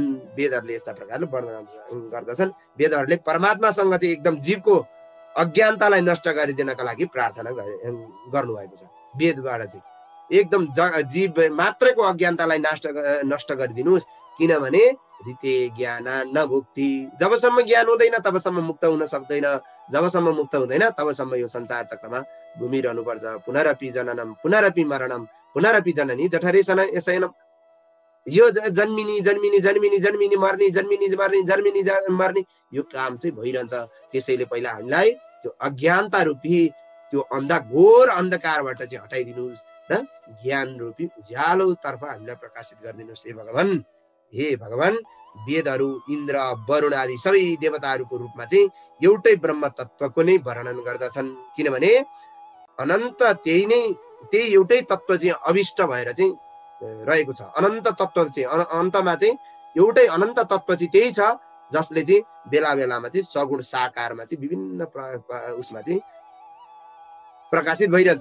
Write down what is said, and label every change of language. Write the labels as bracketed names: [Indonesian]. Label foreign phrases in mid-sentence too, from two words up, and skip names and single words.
[Nepali] वेदहरूले यस्ता प्रकारले वर्णन गर्दछन्। वेदहरूले परमात्मासँग चाहिँ एकदम जीवको अज्ञानतालाई नष्ट गरिदिनका लागि प्रार्थना गर्नुभएको छ। वेदबाट चाहिँ एकदम जीव मात्रैको अज्ञानतालाई नष्ट गरिदिनुहोस्, किनभने [Sanskrit] ऋते ज्ञान न भुक्ति, [Nepali] जबसम्म ज्ञान हुँदैन तबसम्म मुक्त हुन सक्दैन, जबसम्म मुक्त हुँदैन तबसम्म यो संसार चक्रमा घुमिरहनु पर्छ। [Sanskrit] पुनरपि जननम पुनरपि मरणम पुनरपि जननी जठरे शयनम, [Nepali] यो जन्मिनी जन्मिनी जन्मिनी जन्मिनी मर्ने जन्मिनी मर्ने जन्मिनी मर्ने यो काम चाहिँ भइरहन्छ। त्यसैले पहिला हामीलाई त्यो अज्ञानता रूपी त्यो घोर अन्धकारबाट चाहिँ हटाइदिनुहोस् र ज्ञान रूपी उज्यालोतर्फ हामीलाई प्रकाशित गरिदिनुहोस् हे भगवान। हे भगवान, वेदहरू इन्द्र वरुण आदि सबै देवताहरूको रूपमा चाहिँ एउटै ब्रह्म तत्त्वको नै वर्णन गर्दछन्, किनभने अनन्त त्यही एउटै तत्त्व चाहिँ अभिष्ट भएर चाहिँ रहेको छ। अनन्त तत्त्व चाहिँ अन्तमा चाहिँ एउटै अनन्त तत्त्व चाहिँ त्यही छ, जसले चाहिँ बेला बेलामा चाहिँ सगुण साकारमा चाहिँ विभिन्न उसमा चाहिँ प्रकाशित भइरहन्छ।